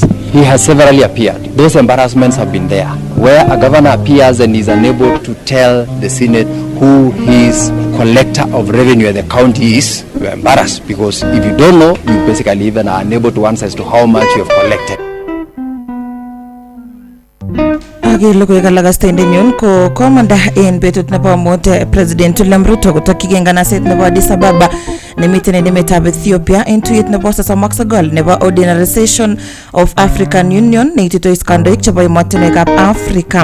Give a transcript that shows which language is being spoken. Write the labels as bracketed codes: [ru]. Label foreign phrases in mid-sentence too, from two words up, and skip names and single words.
[en] He has severally appeared. Those embarrassments have been there. Where a governor appears and is unable to tell the Senate who his collector of revenue at the county is, you are embarrassed, because if you don't know, you basically even are unable to answer as to how much you have collected. [kln] Logoiwek alak asta Nenyon ko komanda en betut nebo mut President William Ruto kotokyigei nganaset nebo Addis Ababa nemiten en emetab Ethiopia en tuyet nebo 39 nebo [en] Ordinary Session of African Union [kln] neituitos kandoik chebo emotinwekab Africa.